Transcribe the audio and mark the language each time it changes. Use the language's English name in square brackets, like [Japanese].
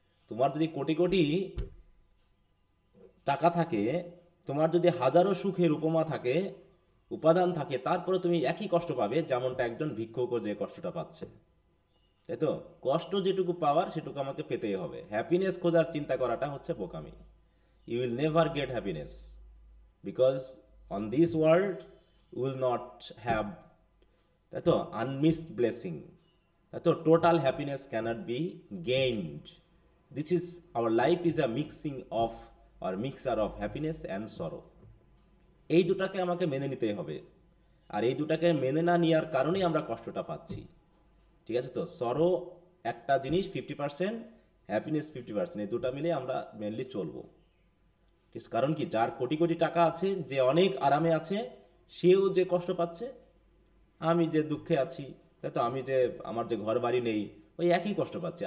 [Bangla] তোমার যদি কোটি কোটি টাকা থাকে, তোমার যদি হাজারো সুখের উপমা থাকে, উপাদান থাকে, তারপরে তুমি একই কষ্ট পাবে যেমনটা একজন ভিক্ষুক যে কষ্টটা পাচ্ছে। তাই তো? কষ্ট যেটুকু পাওয়ার সেটুকু আমাকে পেতেই হবে। হ্যাপিনেস খোঁজার চিন্তা করাটা হচ্ছে বোকামি। [English] You will never get happiness because on this world you will not have, [Bangla] তাই তো, [English] unmissed blessing, তাই তো, total happiness cannot be gained. This is, our life is a mixing of or mixture of happiness and sorrow. [Bangla] এই দুটাকে আমাকে মেনে নিতেই হবে, আর এই দুটাকে মেনে না নেওয়ার কারণেই আমরা কষ্টটা পাচ্ছি। ঠিক আছে তো? সরো একটা জিনিস 50%, হ্যাপিনেস 50%, এই দুটা মিলে আমরা মেনলি চলবো। কারণ কি, যার কোটি কোটি টাকা আছে, যে অনেক আরামে আছে, সেও যে কষ্ট পাচ্ছে, আমি যে দুঃখে আছি, তাই তো, আমি যে আমার যে ঘর বাড়ি নেই, ওই একই কষ্ট পাচ্ছি।